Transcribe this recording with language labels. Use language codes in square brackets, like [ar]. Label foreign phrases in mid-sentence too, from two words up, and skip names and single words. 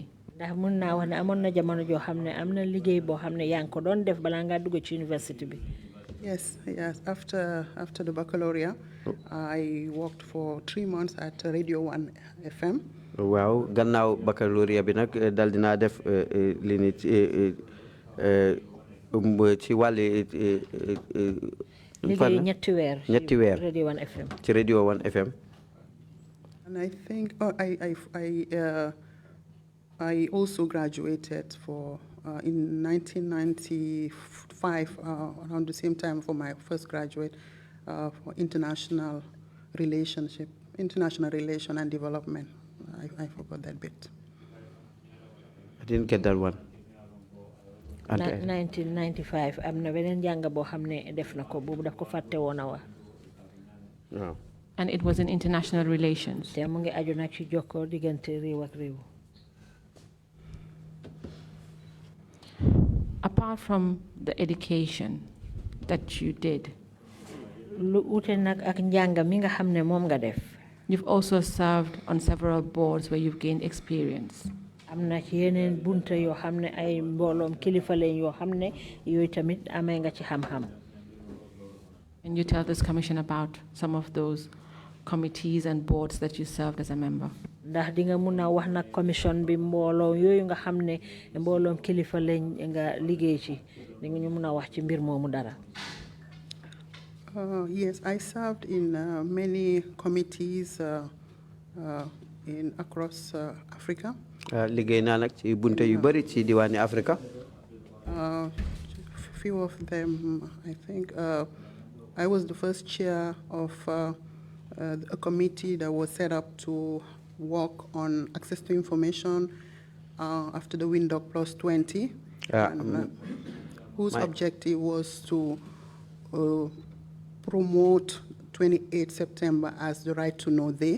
[en] Yes, After the baccalaureate, I worked for 3 months at Radio 1 FM. [wo] Waaw gannaaw baccalauréat bi nag dal dinaa def li ni ci wàlli ñetti weer Radio 1 FM. ci Radio 1 FM. [en] And I think I also graduated in 1995 around the same time for my first graduate for international relation and development. I forgot that bit. I didn't get that one. [wo] 1995 am na beneen jàng boo xam ne def na ko boobu daf ko fàtte woon a wax. Waaw. [en] And it was in international relations. [wo] te mu ngi aju nag ci jokkoo diggante réew ak réew. [en] Apart from the education that you did, [wo] lu ute nag ak njàng mi nga xam ne moom nga def. [en] You've also served on several boards where you've gained experience. [wo] am na ci yeneen bunta yoo xam ne ay mbooloom kilifa leen yoo xam ne yooyu tamit amee nga ci xam-xam. [en] Can you tell this commission about some of those committees and boards that you served as a member? [wo] ndax di nga mun a wax nag commission bi mbooloo yooyu nga xam ne mbooloom kilifa leen nga liggéey ci di nga ñu mun a wax ci mbir moomu dara. [en] Yes, I served in many committees across Africa. [wo] Liggéey naa nag ci bunte yu bari ci diwaani Afrika. [en] Few of them, I think, I was the first chair of a committee that was set up to work on access to information after the Windhoek Plus 20, whose objective was to promote 28 September as the Right to Know Day.